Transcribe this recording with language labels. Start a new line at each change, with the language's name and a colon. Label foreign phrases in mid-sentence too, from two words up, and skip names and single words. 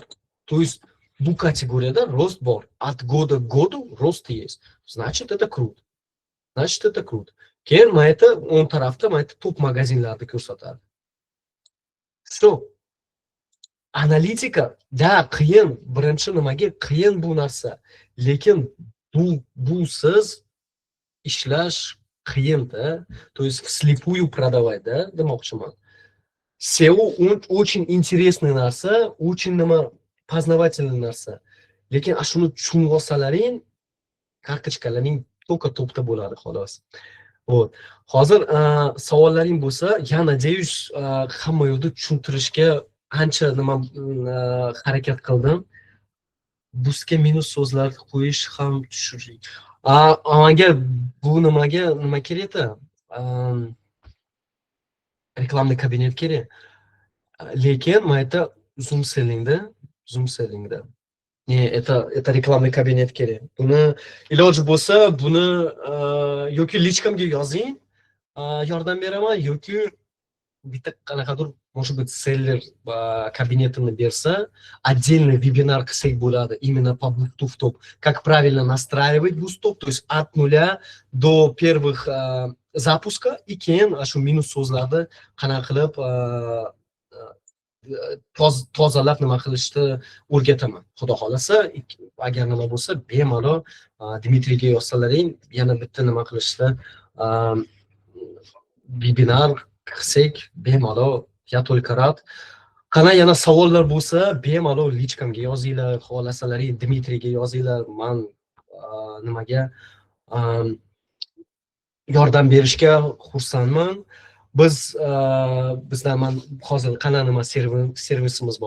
Russian: То есть
Uzbek: bu kategoriyada rost bor.
Russian: От года к году рост есть. Значит, это круто.
Uzbek: Keyin mana o'ng tarafda mana top magazinlarni ko'rsatadi.
Russian: Все.
Uzbek: Analitika da qiyin, birinchi nimaga qiyin bu narsa. Lekin bu siz ishlash qiyin-da.
Russian: То есть вслепую продавать, да, demoqchiman. SEO очень интересный narsa, очень nima познавательный narsa.
Uzbek: Lekin shuni tushunib olsalaring, kartochkalaring to'ka to'pda bo'ladi xolos. Вот. Hozir savollaring bo'lsa,
Russian: я надеюсь,
Uzbek: hamma yo'lda tushuntirishga ancha nima harakat qildim. Busga minus so'zlar qo'yish ham tushirish. Menga bu nima kerak-da? Reklamный kabinet kerak. Lekin mana это Zoom sellingda.
Russian: Это рекламный кабинет kerak.
Uzbek: Buni iloji bo'lsa, buni yoki lichkamga yozing, yordam beraman, yoki bitta qanaqadir,
Russian: может быть,
Uzbek: seller кабинетini bersa,
Russian: отдельный вебинар
Uzbek: qilsak bo'ladi,
Russian: именно по BookTube, как правильно настраивать BookTube, то есть от нуля до первых запуска, и
Uzbek: keyin shu minus so'zlarni qanaqa qilib tozalab nima qilishni o'rgataman. Xudo xolasa, agar nima bo'lsa, bemalol Dmitriyga yozsalaring, yana bitta nima qilishni webinar qilsak, bemalol,
Russian: я только rad.
Uzbek: Qana yana savollar bo'lsa, bemalol lichkamga yozinglar, xohlasalaring Dmitriyga yozinglar, men nimaga yordam berishga xursandman. Bizda hozir qana nima servisimiz bor.